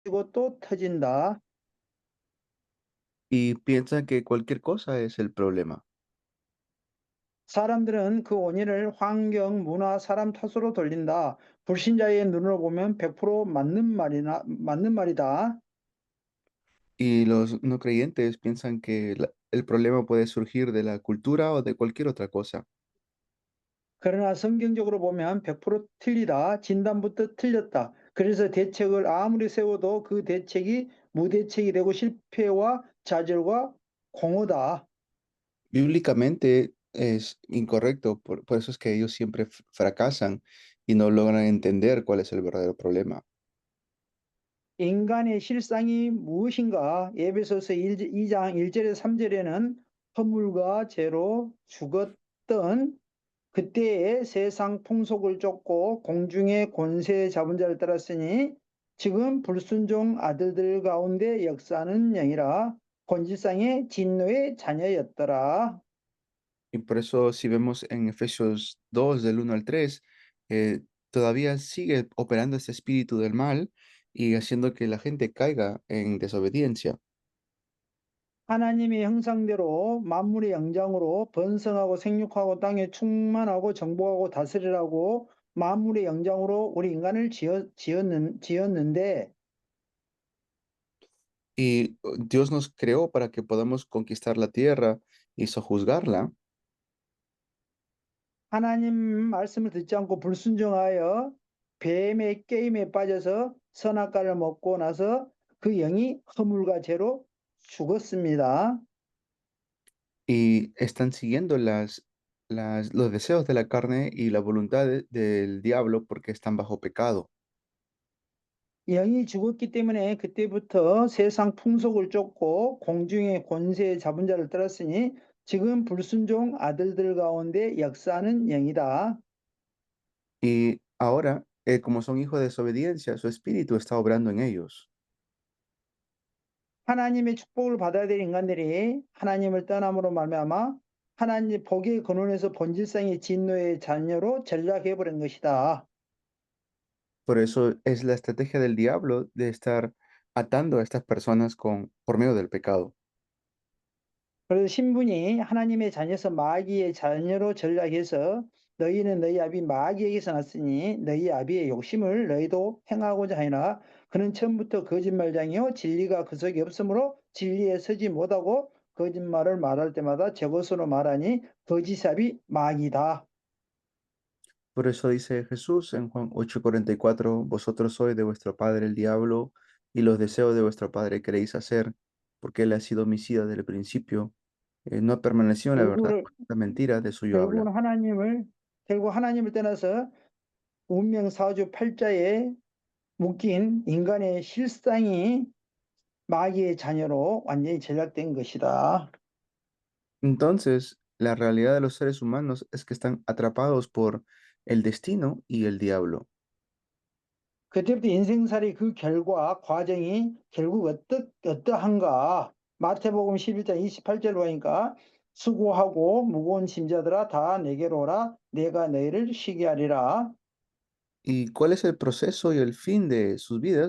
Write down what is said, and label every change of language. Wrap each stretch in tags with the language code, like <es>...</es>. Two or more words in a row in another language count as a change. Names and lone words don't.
<ko>또 터진다.</ko> <es>y piensan que cualquier cosa es el problema.</es> <ko>사람들은 그 원인을 환경, 문화, 사람 탓으로 돌린다. 불신자의 눈으로 보면 100% 맞는 말이다.</ko> <es>Y los no creyentes piensan que el problema puede surgir de la cultura o de cualquier otra cosa.</es> <ko>그러나 성경적으로 보면 100% 틀리다. 진단부터 틀렸다. 그래서 대책을 아무리 세워도 그 대책이 무대책이 되고 실패와 좌절과 공허다.</ko> <es>Bíblicamente es incorrecto, por eso es que ellos siempre fracasan y no logran entender cuál es el verdadero problema.</es> <ko>인간의 실상이 무엇인가? 에베소서 2장 1절에서 3절에는 허물과 죄로 죽었던 그때의 세상 풍속을 쫓고 공중의 권세 잡은 자를 따랐으니 지금 불순종 아들들 가운데 역사하는 영이라 본질상의 진노의 자녀였더라.</ko> <es>Y por eso si vemos en Efesios 2 del 1 al 3, todavía sigue operando este espíritu del mal y haciendo que la gente caiga en desobediencia.</es> <ko>하나님의 형상대로 만물의 영장으로 번성하고 생육하고 땅에 충만하고 정복하고 다스리라고 만물의 영장으로 우리 인간을 지었는데</ko> <es>Y Dios nos creó para que podamos conquistar la tierra y sojuzgarla.</es> <ko>하나님 말씀을 듣지 않고 불순종하여 뱀의 게임에 빠져서 선악과를 먹고 나서 그 영이 허물과 죄로 죽었습니다.</ko> <es>Y están siguiendo los deseos de la carne y la voluntad del diablo porque están bajo pecado.</es> <ko>영이 죽었기 때문에 그때부터 세상 풍속을 쫓고 공중의 권세 잡은 자를 따랐으니 지금 불순종 아들들 가운데 역사하는 영이다.</ko> <es>Y ahora, como son hijos de desobediencia, su espíritu está obrando en ellos.</es> <ko>하나님의 축복을 받아야 될 인간들이 하나님을 떠남으로 말미암아 하나님 복의 근원에서 본질상의 진노의 자녀로 전락해 버린 것이다.</ko> <es>Por eso es la estrategia del diablo de estar atando a estas personas por medio del pecado.</es> <ko>그래서 신분이 하나님의 자녀에서 마귀의 자녀로 전락해서 너희는 너희 아비 마귀에게서 났으니 너희 아비의 욕심을 너희도 행하고자 하니라. 그는 처음부터 거짓말장이요 진리가 그 속에 없으므로 진리에 서지 못하고 거짓말을 말할 때마다 제 것으로 말하니 거짓삽이 마귀다.</ko> <es>Por eso dice Jesús en Juan 8:44, vosotros sois de vuestro padre el diablo y los deseos de vuestro padre queréis hacer, porque él ha sido homicida desde el principio, no ha permanecido en la verdad,</es> <ko>결국은</ko> <es>pues la mentira de suyo habla.</es> <ko>결국은 결국 하나님을 떠나서 운명 사주 팔자에 묶인 인간의 실상이 마귀의 자녀로 완전히 전락된 것이다.</ko> <es>Entonces, la realidad de los seres humanos es que están atrapados por el destino y el diablo.</es> <ko>그때부터 인생살이 그 결과 과정이 결국 어떠한가? 마태복음 11장 28절로 하니까 수고하고 무거운 짐자들아 다 내게로 오라 내가 너희를 쉬게 하리라.</ko> <es>¿Y cuál es el proceso y el fin de sus vidas?</es>